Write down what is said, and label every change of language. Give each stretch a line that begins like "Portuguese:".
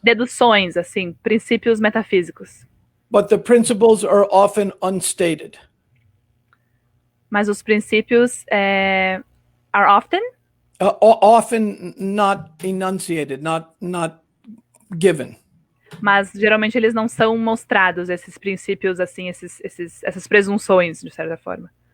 Portuguese: deduções, assim, princípios metafísicos.
English: But the principles are often unstated.
Portuguese: Mas os princípios
English: are often often not enunciated, not given.
Portuguese: Mas geralmente eles não são mostrados, esses princípios, assim, essas presunções, de certa forma.